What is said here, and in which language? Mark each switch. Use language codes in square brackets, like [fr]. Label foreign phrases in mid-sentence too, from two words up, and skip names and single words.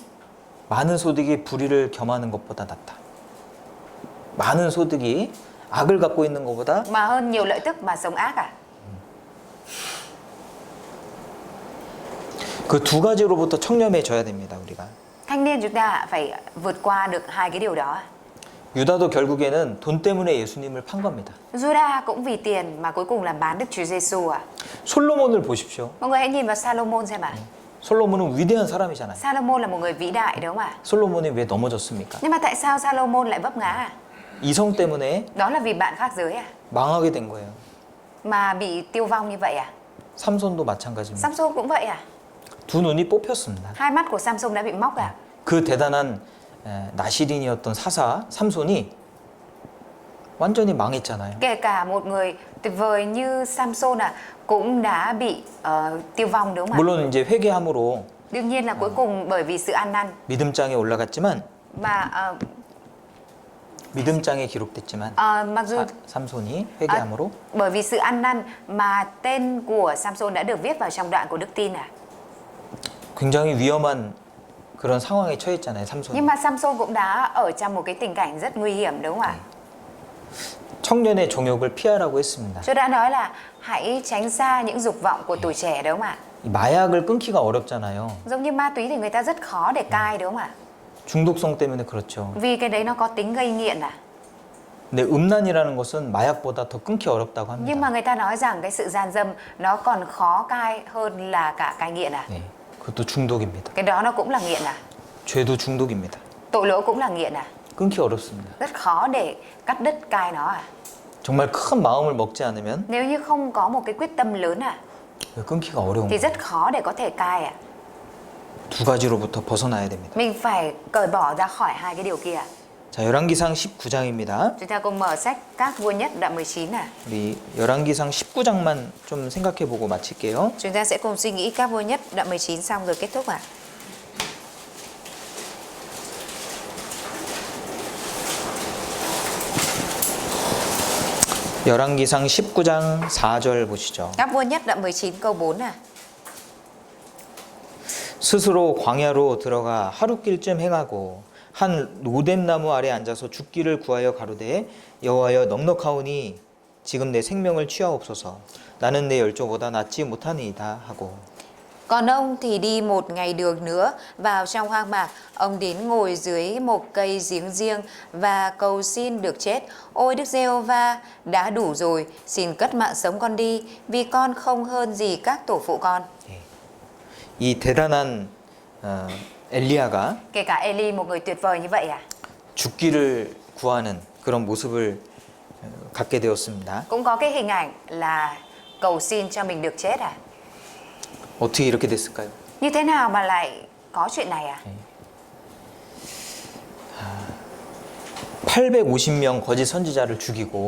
[ko] 많은 소득이 불의를 겸하는 것보다 낫다. 많은 소득이 악을 갖고 있는 것보다 [vi] mà hơn nhiều lợi tức mà sống ác à? [ko] 그 두 가지로부터 청렴해져야 됩니다. 우리가. [vi] Thanh niên chúng ta phải vượt qua được hai cái điều đó. [ko] 유다도 결국에는 돈 때문에 예수님을 판 겁니다. [vi] Judah cũng vì tiền mà cuối cùng là bán Đức Chúa Giêsu à? [ko] 솔로몬을 보십시오. [vi] Mọi người hãy nhìn vào Salomon xem ạ. [ko] 솔로몬은 위대한 사람이잖아요. [vi] Salomon là một người vĩ đại đúng không ạ? [ko] 솔로몬이 왜 넘어졌습니까? [vi] Nhưng mà tại sao Salomon lại vấp ngã à? [ko] 이성 때문에 [vi] Đó là vì bạn khác giới à? [ko] 망하게 된 거예요. [vi] Mà bị tiêu vong như vậy à? [ko] 삼손도 마찬가지입니다. [vi] Samson cũng vậy à? [ko] 두 눈이 뽑혔습니다. [vi] Hai mắt của Samson đã bị móc à? [ko] 그 대단한 나시린이었던 사사 삼손이 완전히 망했잖아요. [vi] Kể cả một người tuyệt vời như Samson à cũng đã bị tiêu vong đúng không ạ? [ko] 물론 이제 회개함으로 [vi] Đương nhiên là cuối cùng bởi vì sự ăn năn [ko] 믿음장에 올라갔지만 [vi] mà [ko] 믿음장에 기록됐지만 [vi] mặc dù [ko] 삼손이 회개함으로 [vi] bởi vì sự ăn năn mà tên của Samson đã được viết vào trong đoạn của đức tin à? [ko] 굉장히 위험한 그런 상황에 처했잖아요. 삼손. [vi] Nhưng mà Samson cũng đã ở trong một cái tình cảnh rất nguy hiểm đúng không ạ? [ko] 청년의 종욕을 피하라고 했습니다. [vi] Chúa đã nói là hãy tránh xa những dục vọng của tuổi trẻ đúng không ạ? [ko] 이 마약을 끊기가 어렵잖아요. [vi] Giống như ma túy thì người ta rất khó để cai đúng không ạ? [ko] 중독성 때문에 그렇죠. [vi] Vì cái đấy nó có tính gây nghiện à? [ko] 근데 음란이라는 것은 마약보다 더 끊기 어렵다고 합니다. [vi] Nhưng mà người ta nói rằng cái sự gian dâm nó còn khó cai hơn là cả cai nghiện à? [ko] 네, 그것도 중독입니다. [vi] Cái đó nó cũng là nghiện à? [ko] 죄도 중독입니다. [vi] Tội lỗi cũng là nghiện à? [ko] 끊기 어렵습니다. [vi] Rất khó để cắt đứt cai nó à? [ko] 정말 큰 마음을 먹지 않으면 [vi] Nếu như không có một cái quyết tâm lớn à [ko] 끊기가 어려운 [vi] thì [ko] 거예요. [vi] rất khó để có thể cai à? [ko] 두 가지로부터 벗어나야 됩니다. [vi] Mình phải cởi bỏ ra khỏi hai cái điều kia. [ko] 자, 열왕기상 19장입니다. [vi] Chúng ta cùng mở sách Các Vua Nhất đoạn 19 à. [ko] 우리 열왕기상 19장만 좀 생각해 보고 마칠게요. [vi] Chúng ta sẽ cùng suy nghĩ Các Vua Nhất đoạn 19 xong rồi kết thúc à. [ko] 열왕기상 19장 4절 보시죠. [vi] Các Vua Nhất đoạn 19 câu 4 à. [ko] 스스로 광야로 들어가 하룻길쯤 행하고 한 로뎀나무 아래 앉아서 죽기를 구하여 가로되 여호와여 넉넉하오니 지금 내 생명을 취하옵소서 나는 내 열조보다 낫지 못하니이다 하고 [vi] Còn ông thì đi một ngày đường nữa vào trong hoang mạc, ông đến ngồi dưới một cây giếng riêng và cầu xin được chết. Ôi Đức Giê-hô-va, đã đủ rồi, xin cất mạng sống con đi, vì con không hơn gì các tổ phụ con. [ko] 이 대단한 엘리야가 [vi] Kể cả Eli, một người tuyệt vời như vậy à? [ko] 죽기를 구하는 그런 모습을 갖게 되었습니다. [vi] Cũng có cái hình ảnh là cầu xin cho mình được chết à? [ko] 어떻게 이렇게 됐을까요? [vi] Như thế nào mà lại có chuyện này à? [ko] 850명 거짓 선지자를 죽이고